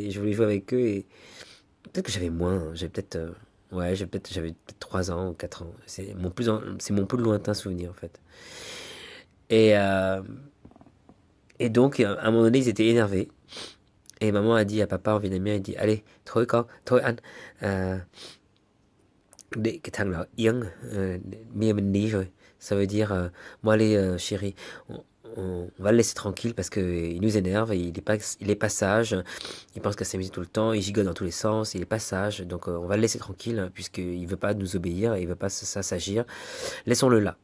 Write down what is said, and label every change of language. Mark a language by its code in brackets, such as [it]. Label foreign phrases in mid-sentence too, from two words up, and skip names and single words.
[fr] Et je voulais jouer avec eux. Et peut-être que j'avais moins. J'avais peut-être. Ouais, j'avais peut-être 3 ans ou 4 ans. C'est mon plus lointain souvenir en fait. Et, euh, et donc, à un moment donné, ils étaient énervés. Et maman a dit à papa en vietnamien, elle dit, allez, [vi] thôi con, thôi anh, euh, để cái thằng nào yên, mẹ mình đi rồi. [fr] Ça veut dire, moi allez chérie, on va le laisser tranquille parce que il nous énerve, il est pas sage, il pense qu'à s'amuser tout le temps, il gigote dans tous les sens, il est pas sage, donc on va le laisser tranquille hein, puisqu'il veut pas nous obéir, il veut pas s'agir, laissons-le là.